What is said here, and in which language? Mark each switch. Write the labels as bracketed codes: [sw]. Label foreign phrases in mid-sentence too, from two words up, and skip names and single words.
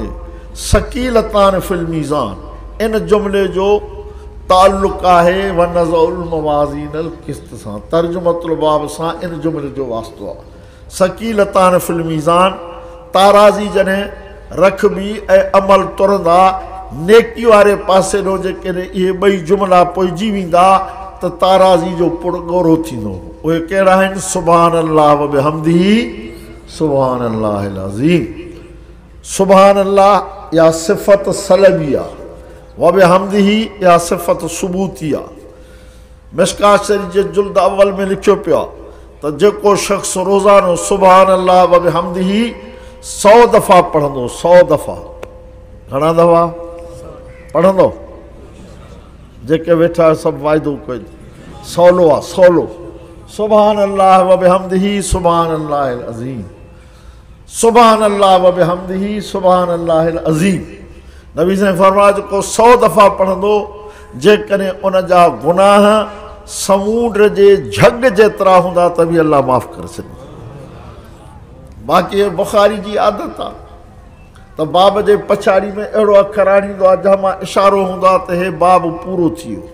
[ar] ثقيلتان في الميزان, [sd] इन जुमिले जो ताल्लुक़ आहे [ar] و نضع الموازين القسط [sd] सां, [ar] ترجمة الباب [sd] सां इन जुमिले जो वास्तो आहे। [ar] ثقيلتان في الميزان, [sd] ताराज़ी जॾहिं रखबी ऐं अमल तुरंदा नेकी वारे पासे ॾो, जेकॾहिं इहे ॿई जुमिला पोइजी वेंदा त ताराज़ी जो पुड़ ॻोरो थींदो। उहे कहिड़ा आहिनि? [ar] سبحان الله و بحمده سبحان الله العظيم. سبحان الله [sd] या सिफ़त सलबी आहे, [ar] و بحمده [sd] या सिफ़त सुबूती आहे। मिशकात शरीफ़ जे जुल्द अव्वल में लिखियो पियो आहे त जेको शख़्स रोज़ानो [ar] سبحان الله و بحمده [sd] 100 दफ़ा पढ़ंदो, 100 दफ़ा, घणा दफ़ा पढ़ंदो? जेके वेठा सभु वाइदो कोई सवलो आहे, सवलो। [ar] سبحان الله و بحمده سبحان الله العظيم، سبحان الله و بحمده سبحان الله العظيم. [sd] नबी साईं फरमाया जेको 100 दफ़ा पढ़ंदो, जेकॾहिं उन जा गुनाह समुंड जे झग जेतिरा हूंदा त बि अल्लाह माफ़ करे छॾींदो। बाक़ी बुखारी जी आदत आहे त बाब जे पछाड़ी में अहिड़ो अखर आणींदो आहे जंहिं मां इशारो हूंदो आहे त हे बाब पूरो थी वियो।